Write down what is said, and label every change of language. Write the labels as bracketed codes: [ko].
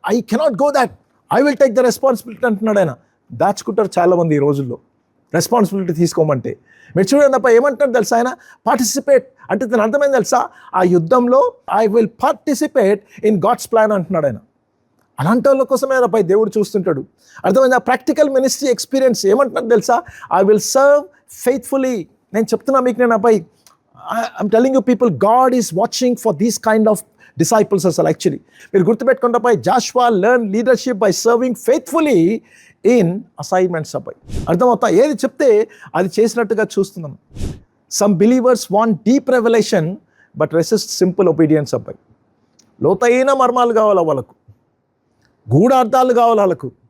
[en] I cannot go that, I will take the responsibility [te] అంటున్నాడు ఆయన. దాచుకుంటారు చాలామంది ఈ రోజుల్లో రెస్పాన్సిబిలిటీ తీసుకోమంటే. మీరు చూడండి అప్ప ఏమంటారు తెలుసా? ఆయన పార్టిసిపేట్ అంటే దాని అర్థమైంది తెలుసా? ఆ యుద్ధంలో [en] I will participate in God's plan [te] అంటున్నాడు ఆయన. అలాంటి వాళ్ళ కోసమే అబ్బాయి దేవుడు చూస్తుంటాడు. అర్థమైంది? ఆ ప్రాక్టికల్ మినిస్ట్రీ ఎక్స్పీరియన్స్ ఏమంటున్నాడు తెలుసా? [en] I will serve faithfully. [te] నేను చెప్తున్నా మీకు, నేను అబ్బాయి, [en] I'm telling you people, God is watching for these kind of disciples అసలు. Actually [te] మీరు గుర్తుపెట్టుకుంటే అబ్బాయి, [en] Joshua learn leadership by serving faithfully in assignments అబ్బాయి. అర్థమవుతా? [te] ఏది చెప్తే అది చేసినట్టుగా చూస్తున్నాం. [en] Some believers want deep revolution but resist simple obedience అబ్బాయి. [te] లోతైన మర్మాలు కావాలి వాళ్ళకు, గూఢార్థాలు కావాలి వాళ్ళకు.